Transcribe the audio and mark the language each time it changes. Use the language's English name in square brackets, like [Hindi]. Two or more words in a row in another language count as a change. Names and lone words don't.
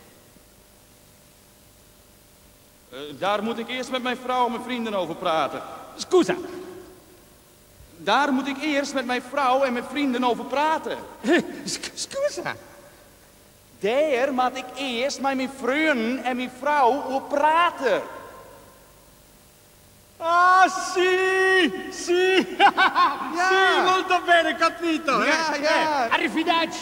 [Dutch] Daar moet ik eerst met mijn vrouw en mijn vrienden over praten. [Italian] Scusa. [Dutch] Daar moet ik eerst met mijn vrouw en mijn vrienden over praten. [Italian] Scusa. [Dutch] Daar moet ik eerst met mijn vrienden en mijn vrouw over praten. [Italian] Ah, sì, sì, sì, molto bene, capito. [Dutch] Ja, ja. [Italian] Arrivederci.